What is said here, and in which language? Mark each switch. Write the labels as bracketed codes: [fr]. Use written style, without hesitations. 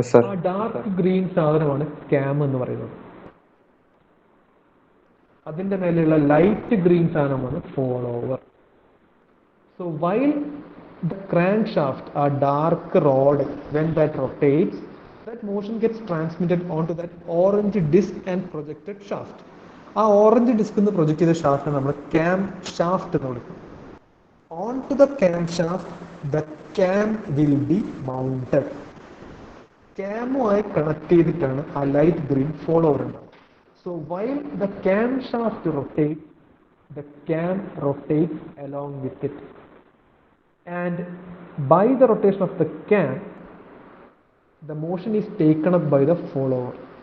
[ml] ആ dark green സാധനമാണ് cam എന്ന് പറയുന്നത്. അതിന്റെ മേലെയുള്ള ലൈറ്റ് ഗ്രീൻ സാധനമാണ് follower. [en] So while the crankshaft, a dark rod, when that rotates, that motion gets transmitted onto that orange disc and projected shaft. [ml] ആ orange disk എന്ന് project ചെയ്ത ഷാഫ്റ്റ് നമ്മൾ ക്യാം ഷാഫ്റ്റ് എന്ന് വിളിക്കും. [en] On to the camshaft the cam will be mounted. [ml] ക്യാമുമായി connect ചെയ്തിട്ടാണ് ആ light green follower ഉണ്ടാവുക. [en] So while the camshaft rotate, the cam rotates along with it. And by the rotation of the cam, the motion is taken up by the follower.